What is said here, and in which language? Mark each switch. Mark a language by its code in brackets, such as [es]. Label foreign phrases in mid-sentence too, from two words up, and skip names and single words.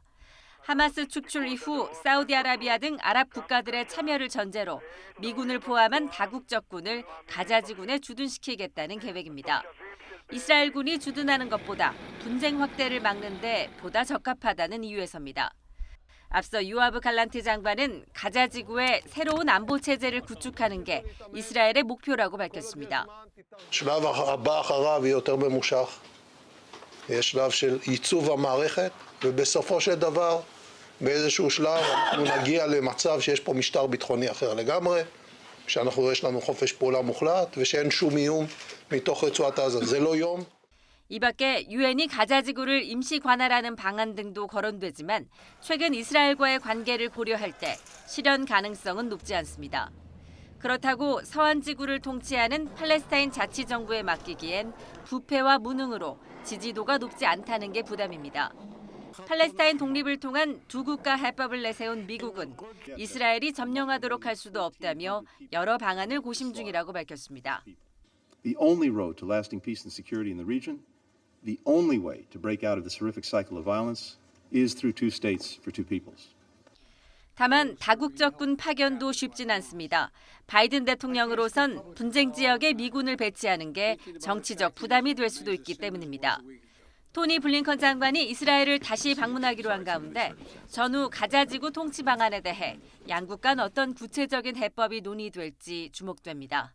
[ko] 하마스 축출 이후 사우디아라비아 등 아랍 국가들의 참여를 전제로 미군을 포함한 다국적군을 가자 지구에 주둔시키겠다는 계획입니다. 이스라엘군이 주둔하는 것보다 분쟁 확대를 막는 데 보다 적합하다는 이유에서입니다. 앞서 요아브 갈란트 장관은 가자 지구에 새로운 안보 체제를 구축하는 게 이스라엘의 목표라고 밝혔습니다. [he] שלב הבא אחריו יהיה יותר ממושך. יש שלב של ייצוב המערכת ובסופו של דבר באיזשהו שלב אנחנו נגיע למצב שיש פה משטר ביטחוני אחר לגמרי, יש לנו חופש פעולה מוחלט ושאין שום איום מתוך רצועת עזה. זה לא יום. [ko] 이 밖에 유엔이 가자 지구를 임시 관할하는 방안 등도 거론되지만 최근 이스라엘과의 관계를 고려할 때 실현 가능성은 높지 않습니다. 그렇다고 서한 지구를 통치하는 팔레스타인 자치정부에 맡기기엔 부패와 무능으로 지지도가 높지 않다는 게 부담입니다. 팔레스타인 독립을 통한 두 국가 해법을 내세운 미국은 이스라엘이 점령하도록 할 수도 없다며 여러 방안을 고심 중이라고 밝혔습니다. [en] The only road to lasting peace and security in the region, the only way to break out of this horrific cycle of violence is through two states for two peoples. [ko] 다만 다국적군 파견도 쉽진 않습니다. 바이든 대통령으로선 분쟁 지역에 미군을 배치하는 게 정치적 부담이 될 수도 있기 때문입니다. 토니 블링컨 장관이 이스라엘을 다시 방문하기로 한 가운데 전후 가자 지구 통치 방안에 대해 양국 간 어떤 구체적인 해법이 논의될지 주목됩니다.